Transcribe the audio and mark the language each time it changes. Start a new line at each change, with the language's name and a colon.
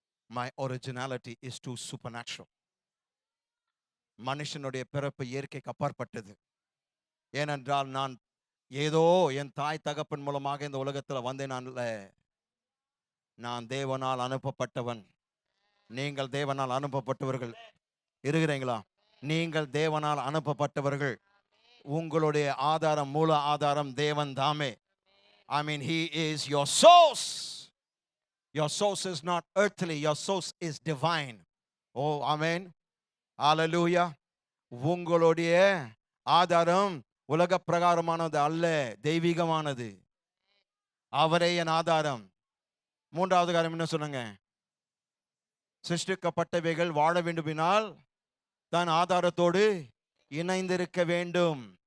English: My originality is too supernatural.
Tamil: மனுஷனுடைய பிறப்பு இயற்கைக்கு அப்பாற்பட்டது. ஏனென்றால் நான் ஏதோ என் தாய் தகப்பன் மூலமாக இந்த உலகத்தில் வந்தேன் அல்ல. நான் தேவனால் அனுப்பப்பட்டவன். நீங்கள் தேவனால் அனுப்பப்பட்டவர்கள் இருக்கிறீங்களா? நீங்கள் தேவனால் அனுப்பப்பட்டவர்கள். உங்களுடைய ஆதாரம், மூல ஆதாரம் தேவன் தாமே.
English: I mean, he is your source. Your source is not earthly, your source is divine. Oh, amen. Hallelujah.
Tamil: உங்களுடைய ஆதாரம் உலக பிரகாரமானது அல்ல, தெய்வீகமானது. அவரே என் ஆதாரம். மூன்றாவது காரியம் என்ன சொன்னாங்க? சிருஷ்டிக்கப்பட்டவைகள் வாழ வேண்டுமானால் தான் ஆதாரத்தோடு இணைந்திருக்க வேண்டும்.